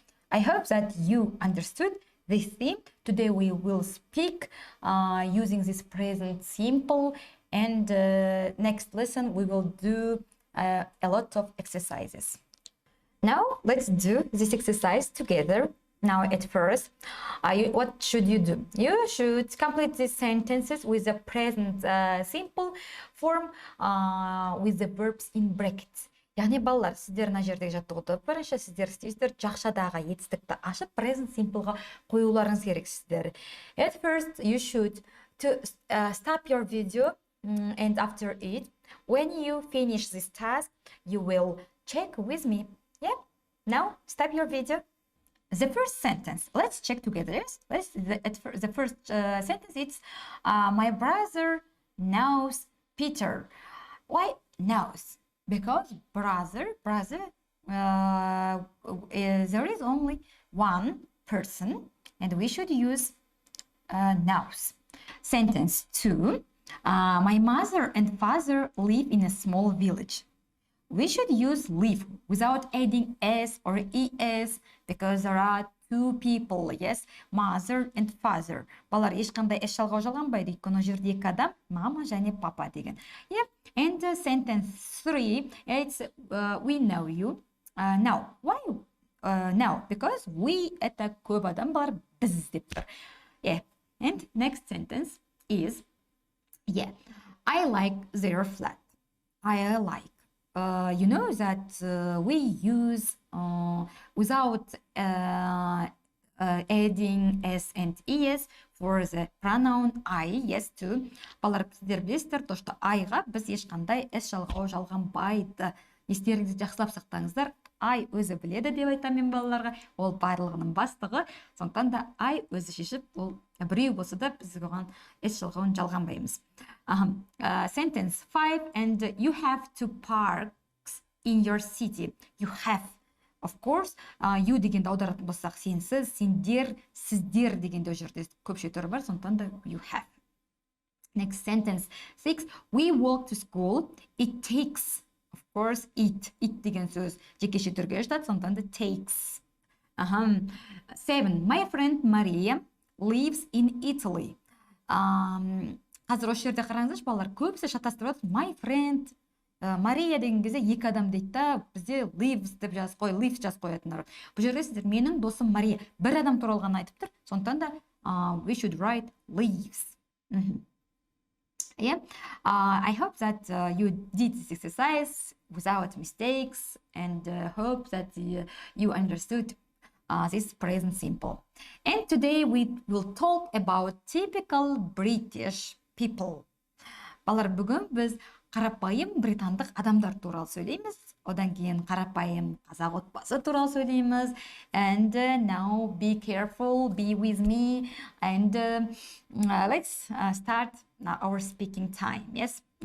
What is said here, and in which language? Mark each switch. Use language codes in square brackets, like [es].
[en] I hope that you understood this theme. Today we will speak using this present simple, and next lesson we will do a lot of exercises. Now let's do this exercise together. Now at first, what should you do? You should complete these sentences with the present simple form with the verbs in brackets. Яғни балалар, сіздер мына жердегі жаттығуды бірінші сіздер істейсіздер, жақшадағы етістікті ашып present simpleға қоюларыңыз керексіздер. At first, you should stop your video, and after it, when you finish this task, you will check with me. Yeah. Now stop your video. The first sentence, let's check together. The first sentence, it's my brother knows Peter. Why knows? Because brother, there is only one person, and we should use knows. Sentence 2, my mother and father live in a small village. We should use live without adding s or es, because there are two people, yes, mother and father. [kk] Балар ешқандай эс жалғау жалғанбайды, өйткені ол жерде екі адам, мама және папа деген. [en] Yeah. And sentence 3, it's we know you. Now, why? Now, because we [ru] это [kk] көп адам, балар біз деп тұр. [en] Yeah. And next sentence is, yeah, I like their flat. I like. You know that we use without adding s and es for the pronoun I, yes, too. [kk] Балар, сіздер білесіздер, [ru] то, что [kk] I-ға біз ешқандай s жалғау жалғанбайды. Естеріңізді жақсылап сақтаңыздар. I өзі біледі деп айтамын балаларға. Ол барлығының бастығы. Сондықтан да I өзі шешіп, ол біреу болса да біз оған s жалғауын жалғанбаймыз. [en] Sentence 5, and you have two parks in your city. You have. Of course, you [kk] дегенді аударатын болсақ сенсіз, сендер, сіздер дегенде о жерде көпше түрі бар, сондықтан да you have. [en] Next sentence 6, we walk to school. It takes, of course, it [kk] деген сөз жекеше түрге жатады, сондықтан да takes. [en] 7, my friend Maria lives in Italy. [kk] Қазір осы жерде қараңыздаршы, балалар, көбісі шатастырып жатыр. [en] My friend [kk] Мария деген кезде екі адам дейді да, бізде lives деп жазып қой, lives жазып қоятындар. Бұл жерде сіздер менің досым Мария бір адам туралы ғана айтып тұр. Сондықтан да [en] we should write lives. Yeah. I hope that you did this exercise without mistakes and hope that you understood this present simple. And today we will talk about typical British people. [kk] Балар, бүгін біз қарапайым британдық адамдар туралы сөйлейміз. Одан кейін қарапайым қазақ отбасы туралы сөйлейміз. [en] And now be careful, be with me, and let's start our speaking time. Yes.